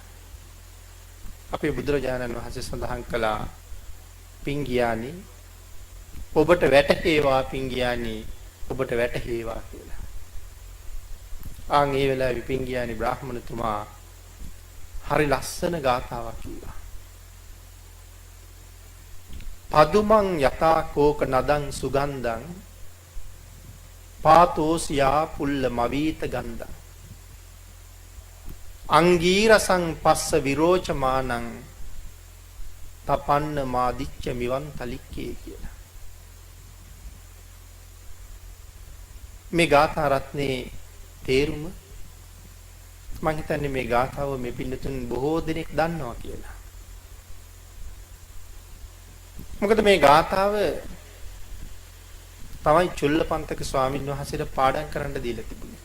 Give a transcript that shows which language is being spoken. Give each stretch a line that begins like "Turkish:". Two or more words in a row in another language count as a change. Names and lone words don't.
Sinhala: අපේ බුදුරජාණන් වහන්සේ සඳහන් කළා පිංගියානි ඔබට වැටහේවා පිංගියානි ඔබට වැටහේවා කියලා. ආන් ඒ වෙලාවේ පිංගියානි බ්‍රාහ්මණතුමා හරි ලස්සන ගාථාවක් කිව්වා.
Pali: පදුමං යතා කෝක නදං සුගන්ධං පාතෝසියා පුල්ල මවීත ගන්ධං අංගීරසං පස්ස විරෝචමානං තපන්න මාදිච්ච මිවන් තලික්කේ කියලා.
Sinhala: මේ ගාථා රත්නේ තේරුම මම හිතන්නේ මේ ගාථාව මේ පින්නතුන් බොහෝ දෙනෙක් දන්නවා කියලා. මොකද මේ ගාථාව තමයි චුල්ලපන්තක ස්වාමීන් වහන්සේට පාඩම් කරන්න දීලා තිබුණේ.